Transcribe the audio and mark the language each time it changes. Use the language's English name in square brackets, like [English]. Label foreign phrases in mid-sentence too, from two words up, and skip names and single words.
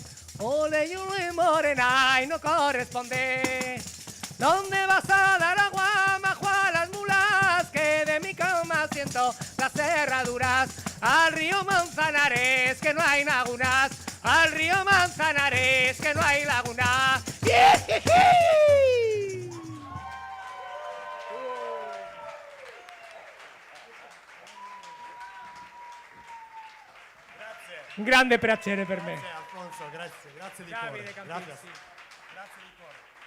[Spanish] Ole y ole morena y no corresponde. ¿Dónde vas a dar agua, majo a las mulas? Que de mi cama siento las cerraduras. Al río Manzanares, que no hay lagunas. Al río Manzanares, que no hay lagunas. [Italian] Un grande piacere per me. Grazie Alfonso, grazie di Davide cuore. Campizzi. Grazie di cuore.